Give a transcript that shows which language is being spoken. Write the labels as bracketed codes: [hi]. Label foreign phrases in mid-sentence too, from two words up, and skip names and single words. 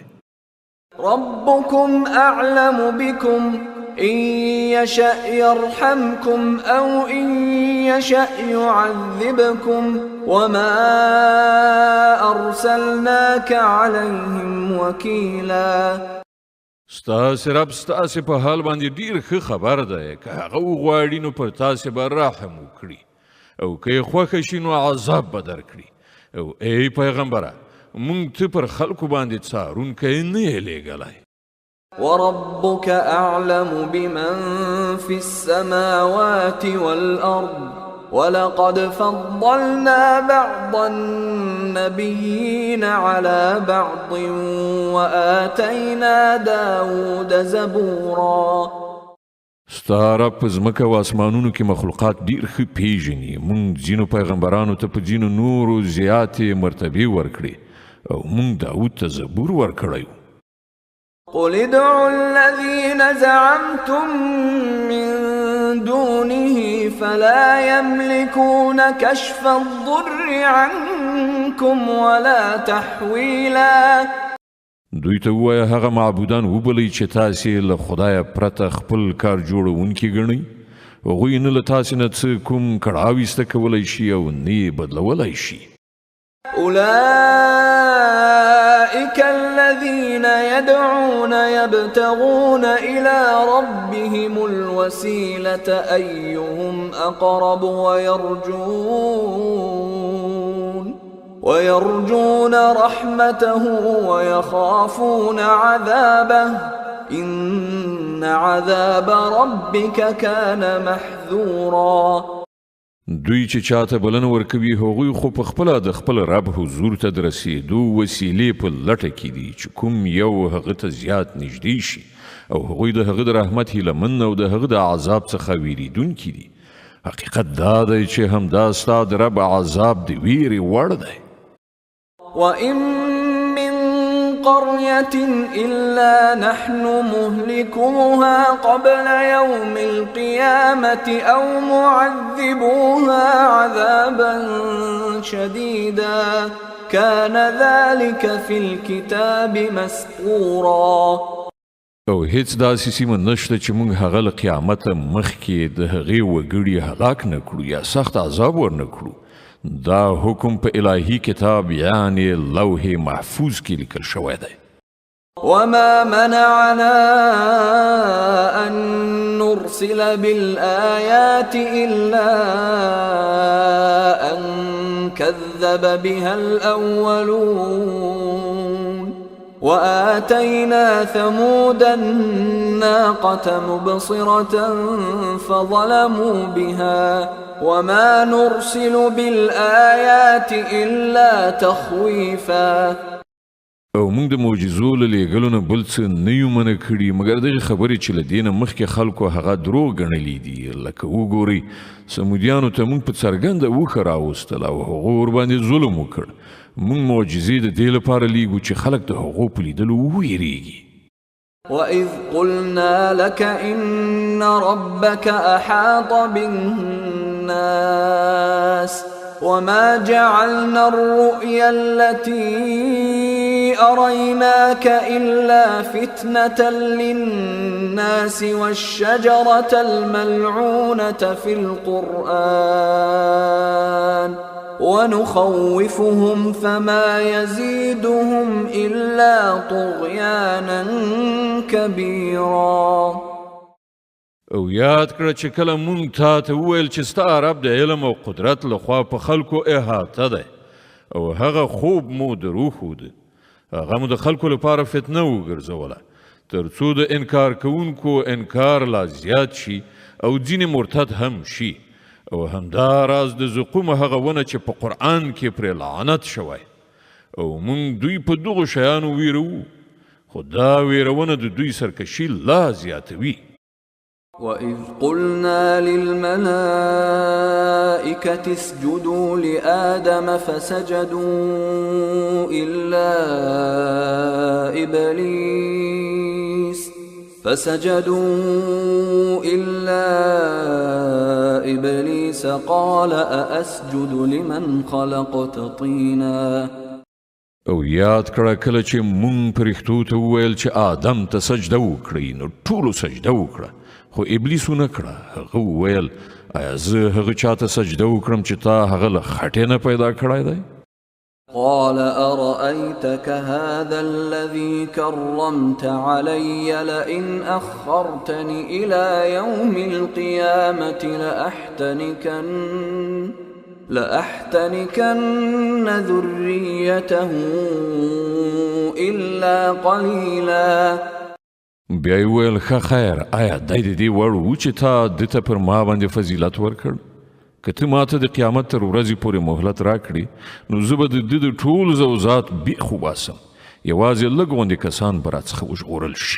[ar] ربكم أعلم بكم إن يشأ يرحمكم أو إن يشأ يعذبكم وما أرسلناك عليهم وكيلا. [ps] ستاسې رب ستاسې په حال باندې ډیر ښه خبر دی. که هغه وغواړي نو پر تاسې به رحم وکړي او که یې خوښه شي نو عذاب به درکړي. او ای پیغمبره مونږ ته پر خلکو باندې څارونکی نه یې لیږلی. [ar] وربك أعلم بمن في السماوات والأرض ولقد فضلنا بعض النبيين على بعض وآتينا داود زبورا. [ps] ستا رب په ځمکه او اسمانونو کې مخلوقات ډیر ښه پیژني. مونږ ځینو پیغمبرانو ته په ځینو نورو زیاتې مرتبې ورکړې او مونږ داود ته زبور ورکړی. [ar] قل ادعوا الذين زعمتم من دونه فلا يملكون كشف الضر عنكم ولا تحويلا. [ps] دوی ته ووایه هغه معبودان وبلئ چې تاسې له خدایه پرته خپل کار جوړونکي ګڼئ. هغوی نه له تاسې نه څه کوم کړاو ایسته کولی شي او نه یې بدلولی شي. [ar] أولئك أولئك الذين يدعون يبتغون إلى ربهم الوسيلة أيهم أقرب ويرجون رحمته ويخافون عذابه إن عذاب ربك كان محذورا. [ps] دوی چې چاته بلنه ورکوي هغوی خو په خپله د خپل رب حضور ته د رسېدو وسیلې په لټه کې دي چې کوم یو هغه ته زیات نږدې شي او هغوی د هغه د رحمت هیلهمن او د هغه د عذاب څخه ویریدونکي دي. حقیقت دا دی چې همدا ستا د رب عذاب د ویرې وړ دی. [ar] وَإِن مِّن قَرْيَةٍ إِلَّا نَحْنُ مُهْلِكُوهَا قَبْلَ يَوْمِ الْقِيَامَةِ أَوْ مُعَذِّبُوهَا عَذَابًا شَدِيدًا كَانَ ذَلِكَ فِي الْكِتَابِ مَسْطُورًا. [ps] او هیڅ داسې سیمه نشته چې موږ هغه له قیامته مخکې د هغې وګړي هلاک نه کړو یا سخت عذاب ورنه کړو. دا حکم په الهی کتاب یعنی لوح محفوظ کې لیکل شوی دی. [ar] وما منعنا أن نرسل بالآيات إلا أن كذب بها الأولون وآتينا ثمود الناقة مبصرة فظلموا بها وما نرسل بالآيات إلا تخويفا. [ps] او موږ د معجزو له لیږلو نه بل څه نه یو منع کړي مګر دغه خبرې چې له دې نه مخکې خلکو هغه دروغ ګڼلي دي. لکه وګورئ سمودیانو ته موږ په څرګنده اوښه راوستل او هغو ورباندې ظلم وکړ. موږ معجزې د دې لپاره لیږو چې خلک د هغو په لیدلو وویریږي. [ar] وَإِذْ قُلْنَا لَكَ إِنَّ رَبَّكَ أَحَاطَ بِالنَّاسِ وَمَا جَعَلْنَا الرُّؤْيَا الَّتِي أَرَيْنَاكَ إِلَّا فِتْنَةً لِلنَّاسِ وَالشَّجَرَةَ الْمَلْعُونَةَ فِي الْقُرْآنِ ونخوفهم فما يزيدهم إلا طغيانا كبيرا. [ps] او یاد کړه چې کله مونږ تا ته وویل چې ستا رب د علم او قدرت لخوا په خلکو احاطه دی او هغه خوب مو دروښود هغه مو د خلکو لپاره فتنه وګرځوله تر څو د انکار کوونکو انکار لا زیات شي او ځینې مرتد هم شي. او همدا راز د زقوم هغه ونه چې په قرآن کې پرې لعنت شوی او مونږ دوی په دغو شیانو ویرو خو دا ویرونه د دوی سرکشي لا زیاتوي. [ar] وَإِذْ قُلْنَا لِلْمَلَائِكَةِ اسْجُدُوا لِآدَمَ فَسَجَدُوا إِلَّا إِبْلِيسَ قَالَ أَأَسْجُدُ لِمَنْ خَلَقْتَ طِينًا. [ps] او یاد کړه کله چې مونږ پرښتو ته وویل چې آدم ته سجده وکړئ نو ټولو سجده وکړه خو ابلیس ونه کړه. هغه وویل آیا زه هغه چاته سجده وکړم چې تا هغه له خټې نه پیدا کړی دی؟ [ar] قال أرأيتك هذا الذي كرمت علي لئن أخرتني إلى يوم القيامة لأحتنكن ذريته إلا قليلا. [ps] بیا یې وویل ښه خیر آیا دی د دې وړ و چې تا ده ته پر ما باندې فضیلت ورکړ؟ که ته ما ته د قیامت تر ورځې پورې مهلت راکړي نو زه به د ده د ټول زوزات بیخ وباسم یوازې لږ غوندې کسان به راڅخه وژغورل شي.